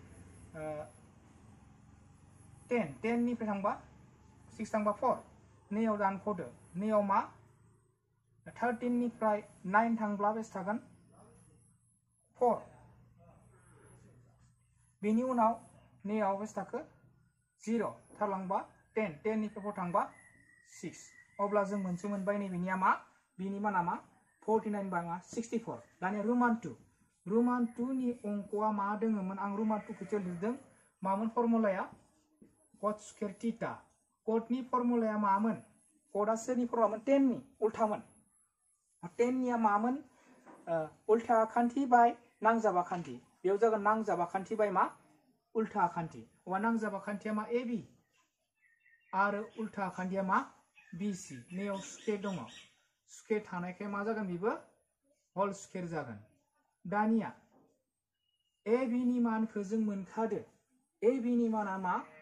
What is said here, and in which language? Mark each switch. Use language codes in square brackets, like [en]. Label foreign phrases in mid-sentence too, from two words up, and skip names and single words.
[brx] 10 निफ्राय थांबा 6 थांबा 4 नैयाव दानख'दो नैयाव मा 13 निफ्राय 9 थांब्ला बेसे थागोन 4 बेनि उनाव नैयाव बेसे थाखो 0 थालांबा 10 निफ्राय 4 थांबा 6 अब्ला जों मोनसे मोनबाय नैबेनिया मा बिनि माना मा 49 बा मा 64 दानिया रोमान 2 नि अंकआ मा दोङोमोन आं रोमान 2 खौ लिरदों मामोन फर्मुलाया cot [en] square theta [brx] cotनि फर्मुलाया मामोन cotआ सोरनि फर्मुलामोन 10 नि उल्टामोन 10 निया मामोन उल्टा आखान्थि बाय नांजाब आखान्थि बेयाव जागोन नांजाब आखान्थि बाय मा उल्टा आखान्थि अब्ला नांजाब आखान्थिया मा AB आरो उल्टा आखान्थिया मा BC नैयाव स्क्वायर दङ स्क्वायर थानायखाय मा जागोन बेबो [en] whole square [brx] जागोन दानिया AB नि मानखौ जों मोनखादो AB नि माना मा